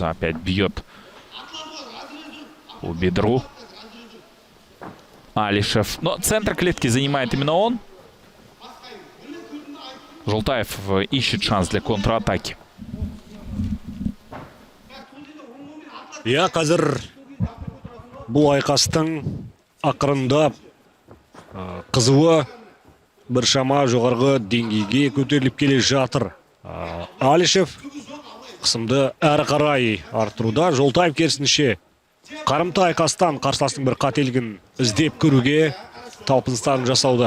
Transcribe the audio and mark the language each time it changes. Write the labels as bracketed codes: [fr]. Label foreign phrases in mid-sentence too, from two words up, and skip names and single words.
[ru] Опять бьет по бедру. Алишев. Но центр клетки занимает именно он. Жолтаев ищет шанс для контратаки. [kk] Я қазір бұл айқастың ақырындап қызуы біршама жоғарғы деңгейге көтеріліп келе жатыр. Алишев қысымды әрі қарай арттыруда. Жолтаев керісінше қарымта айқастан қарсыластың бір қателігін іздеп көруге талпыныстарын жасауда.